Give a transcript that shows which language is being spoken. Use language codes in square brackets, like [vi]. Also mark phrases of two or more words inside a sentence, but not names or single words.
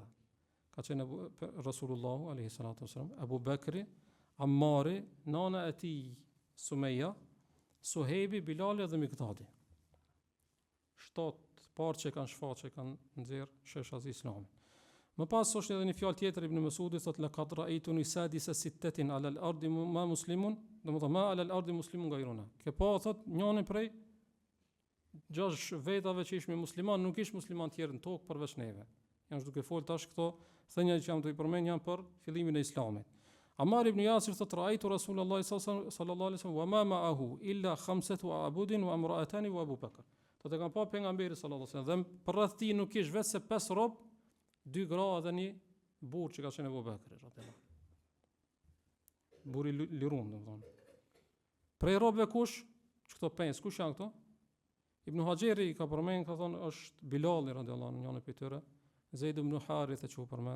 [sq] Ka qenë Rasulullahu [ar] عليه الصلاة والسلام, [sq] Abu Bekri, Ammari, nana e tij Sumeja, Suhebi, Bilali dhe Miqdadi. 7 parë që kanë shfaqë, që kanë nxjerr shesha e Islamit. Më pas është edhe një fjalë tjetër Ibn Mesudit thotë [ar] لقد رأيتني سادس ستة على الأرض ما مسلم, domethënë ما على الأرض مسلم غيرنا. [sq] Ke pa thotë njërin prej 6 vetave që ishme musliman, nuk ish musliman tjerë në tokë përveç neve. Janë duke fol tash këto thënia që jam të i përmend janë për fillimin e Islamit. [ar] Ammar ibn Yasir thotë رأيت رسول الله صلى الله عليه وسلم وما معه إلا خمسة أعبد وامرأتان وأبو بكر. [sq] Do të kanë pa pejgamberi [ar] صلى الله عليه وسلم [sq] dhe për rreth tij nuk kish vetë se 5 rob, 2 gra dhe një burr që ka qenë Abu Bekri radhiyallahu. Burri lirum domethënë. Prej robëve kush? Këto 5, kush janë këto? Ibn Hajeri ka përmend, ka thonë është Bilali [ar] رضي الله عنه, [sq] njëri prej tyre, Zeid ibn Harith që u përmend.